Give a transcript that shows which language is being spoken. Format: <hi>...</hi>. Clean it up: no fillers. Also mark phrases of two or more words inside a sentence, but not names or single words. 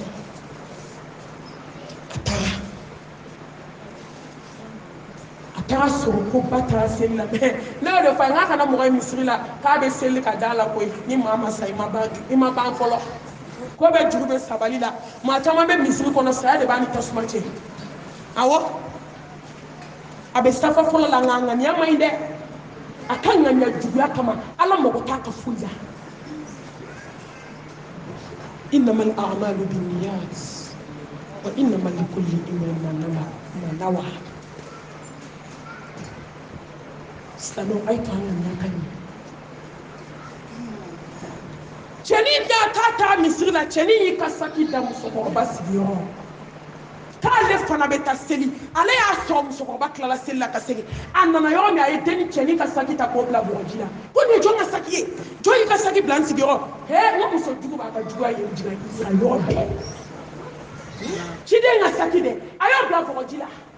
<bm>a taara sɔrɔ ko ba taara seli la ne y'o de fɔ a ye n k'a kana mɔgɔ ye misiri la k'a bɛ seli ka da la koyi ni maa ma sa i ma ban fɔlɔ ko bɛ juru bɛ sabali la maa caman bɛ misiri kɔnɔ saya de b'a ni tasuma cɛ awɔ a bɛ safa fɔlɔ la nka ŋaniya man ɲi dɛ a ka ŋaniya juguya kama ala mago t'a ka foyi la</bm> <ar>إنما الأعمال بالنيات وإنما لكل امرئ ما نوى</ar> <bm>silamɛw a ye to an ŋaniya ka ɲɛ cɛnin da k'a taa misiri la cɛnin y'i ka saki da musokɔrɔba sigiyɔrɔ k'ale fana bɛ taa seli ale y'a sɔrɔ musokɔrɔba tilala seli la ka segin a nana yɔrɔ min a ye denni cɛnin ka saki ta k'o bila bɔrɔji la ko nin ye jɔn ka saki ye jɔn y'i ka saki bila n sigiyɔrɔ n ko muso jugu b'a ka juguya ye jigin a yɔrɔ bɛɛ ciden ka saki dɛ a y'o bila bɔrɔji la</bm>